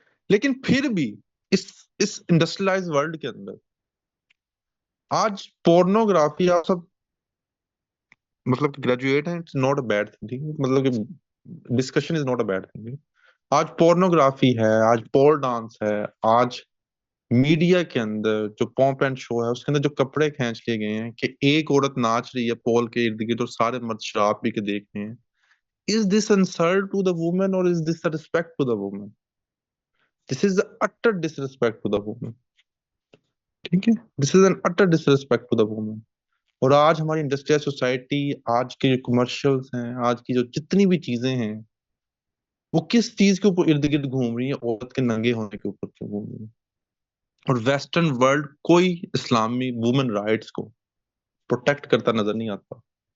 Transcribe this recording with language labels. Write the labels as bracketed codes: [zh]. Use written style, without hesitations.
[ur] لیکن پھر بھی اس اس انڈسٹریلائز ورلڈ کے اندر آج پورنوگرافی، آپ سب مطلب کہ گریجویٹ ہیں، [en] It's not a bad thing, مطلب کہ discussion is not a bad thing. [ur] آج پورنوگرافی ہے، آج پول ڈانس ہے، آج میڈیا کے اندر جو پومپ اینڈ شو ہے اس کے اندر جو کپڑے کھینچ لیے گئے ہیں کہ ایک عورت ناچ رہی ہے پول کے ارد گرد اور سارے مرد شراب پی کے دیکھ رہے ہیں. [en] Is this insult to the woman or is this a respect to the woman? This is the utter disrespect to the woman. [ur] ٹھیک ہے، [en] This is an utter disrespect to the woman. [ur] اور آج ہماری انڈسٹریل سوسائٹی، آج کے جو کمرشلز ہیں، آج کی جو جتنی بھی چیزیں ہیں، وہ کس چیز کے اوپر ارد گرد گھوم رہی ہیں؟ عورت کے ننگے ہونے کے اوپر گھوم رہی ہیں. اور ویسٹرن ورلڈ کوئی اسلامی وومن رائٹس کو پروٹیکٹ کرتا نظر نہیں آتا.